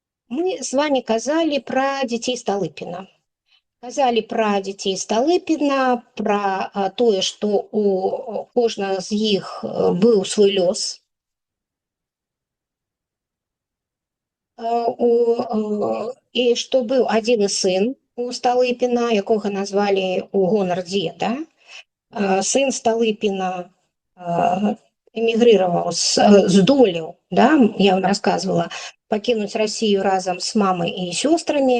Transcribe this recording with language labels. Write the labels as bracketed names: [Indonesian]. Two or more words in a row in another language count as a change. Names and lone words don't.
[Russian] Мы с вами казали про детей Столыпина. [Belarusian] Казали про детей Столыпина, про тое, што у кожнага з іх быў свой лёс. І што быў адзіны сын у Сталыпіна, якога назвалі ў гонар дзеда. Сын Сталыпіна эмігрыраваў, здолеў, да, [Russian] я вам рассказывала, [Belarusian] пакінуць Расію разам з мамай і сёстрамі.